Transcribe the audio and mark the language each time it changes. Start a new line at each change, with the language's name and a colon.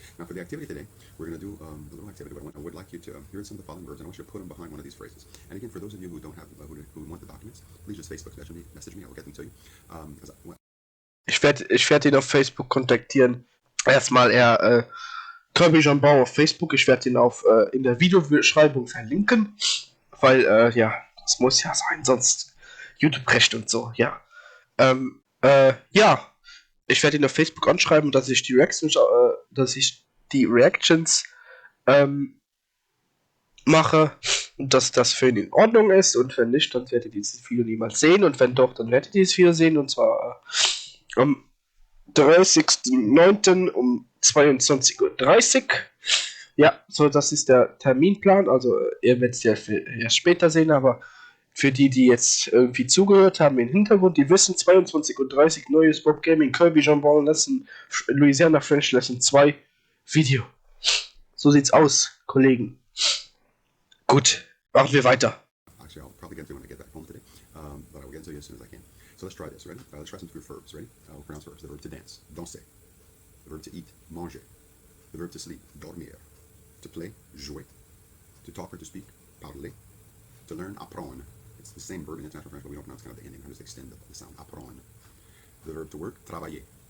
English: Now for the activity today, we're going to do a little activity. But I would like you to hear some of the following verbs, and I want you to put them behind one of these phrases. And again, for those of you who don't have, who want the documents, please just Facebook message me. I will get them to you.
German: Ich werd ihn auf Facebook kontaktieren. Erstmal Kirby JAmbon auf Facebook. Ich werde ihn in der Videobeschreibung verlinken. Weil, ja, das muss ja sein, sonst YouTube-Recht und so, ja. Ja, ich werde ihn auf Facebook anschreiben, dass ich die Reactions mache und dass das für ihn in Ordnung ist, und wenn nicht, dann werdet ihr dieses Video niemals sehen, und wenn doch, dann werdet ihr dieses Video sehen, und zwar am 30.09. um 22:30 Uhr. Ja, so, das ist der Terminplan. Also, ihr werdet es ja erst später sehen, aber für die jetzt irgendwie zugehört haben im Hintergrund, die wissen, 22:30 Uhr, neues Bob Gaming, Kirby JAmbon Lesson, Louisiana French Lesson 2 Video. So sieht's aus, Kollegen. Gut, machen wir weiter.
English: Actually, I'll probably get to it when I get back home today, but I will get to you as soon as I can. So let's try this. Ready? Let's try some verbs. Ready? I'll pronounce verbs. The verb to dance, danser. The verb to eat, manger. The verb to sleep, dormir. To play, jouer. To talk or to speak, parler. To learn, apprendre. It's the same verb in international French, but we don't pronounce kind of the ending. I just extend the sound, apprendre. The verb to work, travailler.